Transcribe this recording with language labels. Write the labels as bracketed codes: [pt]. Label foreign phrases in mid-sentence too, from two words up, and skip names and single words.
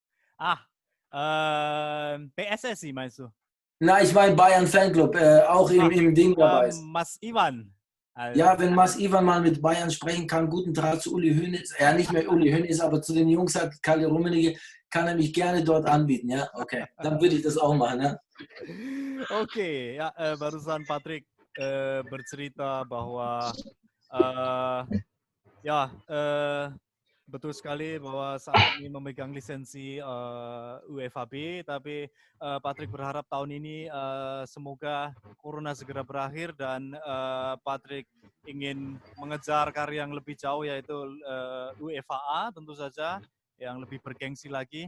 [de] PSSI meinst du? Nein, ich meine Bayern Fanclub, auch im Ding dabei ist. Mas Ivan. Also, ja, wenn Mas Ivan mal mit Bayern sprechen kann, guten Draht zu Uli Hoeneß. Ja, nicht mehr Uli Hoeneß, aber zu den Jungs hat Kalle Rummenigge, kann er mich gerne dort anbieten, ya. Okay, dann würde ich das auch machen, ya. [id] Oke, ya barusan Patrick bercerita bahwa betul sekali bahwa saat ini memegang lisensi UEFA B, tapi Patrick berharap tahun ini semoga Corona segera berakhir dan Patrick ingin mengejar karir yang lebih jauh yaitu UEFA A tentu saja, yang lebih bergengsi lagi.